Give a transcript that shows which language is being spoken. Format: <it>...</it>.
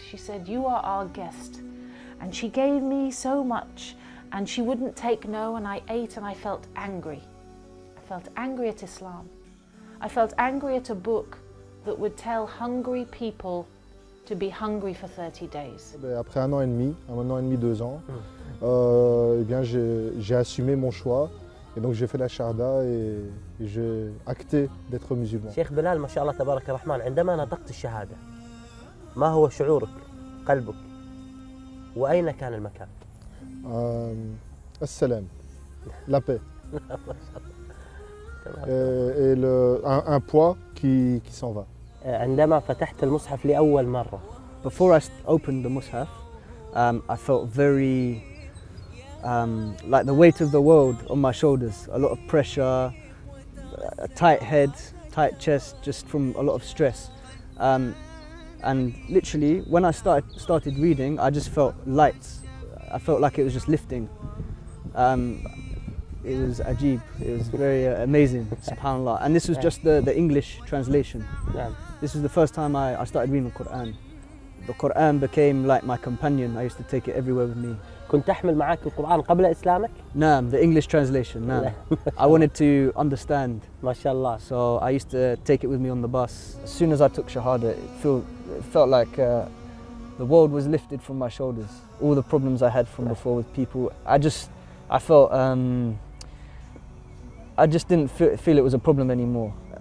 <en>She said, you are our guest. And she gave me so much, and she wouldn't take no, and I ate and I felt angry. I felt angry at Islam. I felt angry at a book that would tell hungry people to be hungry for 30 days.</en> <fr>Après un an et demi, 2 ans, eh bien j'ai assumé mon choix. Et donc j'ai fait la shahada et j'ai acté d'être musulman.</fr> <ar>شيخ بلال ما شاء الله تبارك الرحمن، عندما نطقت الشهادة ما هو شعورك، قلبك، وأين كان المكان؟</ar> <fr>السلام, la paix. Et un poids qui s'en va.</fr> <ar>عندما فتحت المصحف لأول مرة.</ar> <en>Before I opened the Mus'haf, I felt very like the weight of the world on my shoulders, a lot of pressure, a tight head, tight chest, just from a lot of stress. And literally, when I started reading, I just felt light. I felt like it was just lifting. It was ajib, it was very amazing, subhanAllah. And this was just the English translation. This was the first time I started reading the Quran. The Quran became like my companion. I used to take it everywhere with me.</en> <ar>كنت تحمل معك القرآن قبل إسلامك؟</ar> <en>نعم, the English translation, نعم. I wanted to understand.</en> <ar>ما شاء الله.</ar> <en>So I used to take it with me on the bus. As soon as I took Shahada, it felt like the world was lifted from my shoulders. All the problems I had from before with people, I felt, I just didn't feel it was a problem anymore.</en>